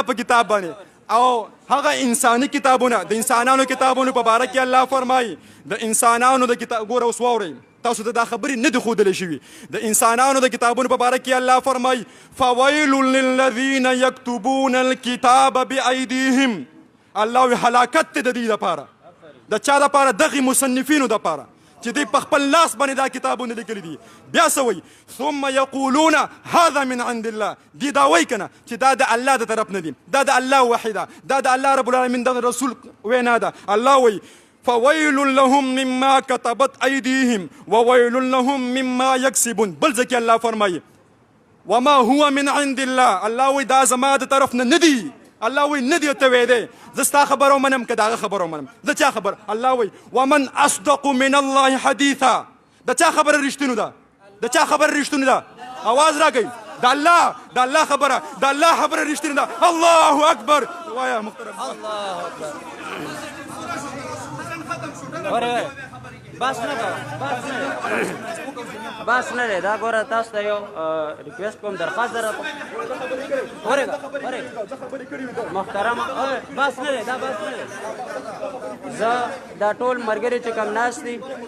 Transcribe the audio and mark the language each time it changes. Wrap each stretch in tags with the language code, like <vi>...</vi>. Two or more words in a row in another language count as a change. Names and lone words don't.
<ps>په کتاب باندې او هغه انساني کتابونه د انسانانو کتابونو په باره کې الله فرمایي د انسانانو د کتاب ګوره اوس واورئ تاسو ته دا خبرې نه دي ښودلی شوي د انسانانو د کتابونو په باره کې الله فرمایي</ps> <ar>فویل للذین یکتبون الکتاب بأیدیهم</ar> <ps>الله وی هلاکت دی د دې دپاره د چا دپاره دغې مصنفینو دپاره چې دوی په خپل لاس باندې دا کتابونه لیکلي دي بیا څه وایي</ps> <ar>ثم یقولون هذا من عند الله</ar> <ps>دی دا وایي که نه چې دا د الله د طرف نه دي دا د الله وحی ده دا د الله</ps> <ar>رب العالمین</ar> <ps>دغه رسول وینا ده الله وایي</ps> <ar>فویل لهم مما كتبت ایدیهم وویل لهم مما یکسبون</ar> <ps>بل ځکه الله فرمایي</ps> <ar>وما هو من عند الله</ar> <ps>الله وایي دا زما د طرف نه نه دي الله وی ندی ته وی دی زه ستا خبره ومنم که د هغه خبره ومنم د چا خبر الله وی</ps> <ar>ومن اصدق من الله حدیثا</ar> <ps>د چا خبره رښتینو ده د چا خبره رښتینو ده اواز راکئ د الله خبره رښتینو ده</ps> <ar>الله اکبر</ar> <ps>وایا محترم</ps> <ar>الله اکبر</ar> <ps>بس نه دی دا ګوره تاسو ته یو ریکویسټ کوم درخواست در محترمه بس نه دی دا بس نه دی زه دا ټول ملګري چې کوم ناست دي</ps>